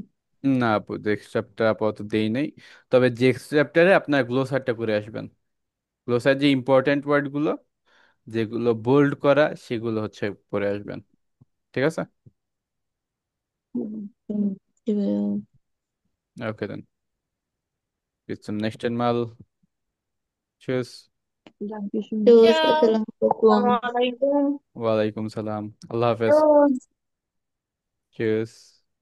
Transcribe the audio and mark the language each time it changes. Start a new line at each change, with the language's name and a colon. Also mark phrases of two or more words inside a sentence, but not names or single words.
Bangla: না আপু,
English: next chapter
Bangla: আপাতত দেই নেই। তবে
English: next chapter
Bangla: আপনার গ্লোসারটা করে আসবেন। গ্লোসার যে
English: important words
Bangla: যেগুলো বোল্ড করা সেগুলো হচ্ছে পরে আসবেন। ঠিক আছে? হুম, জি ভাইয়া। ওকে দেন,
German: bis zum nächsten Mal. Tschüss. Dankeschön.
Arabic: السلام عليكم. السلام عليكم. وعليكم السلام. الله حافظ. Tschüss.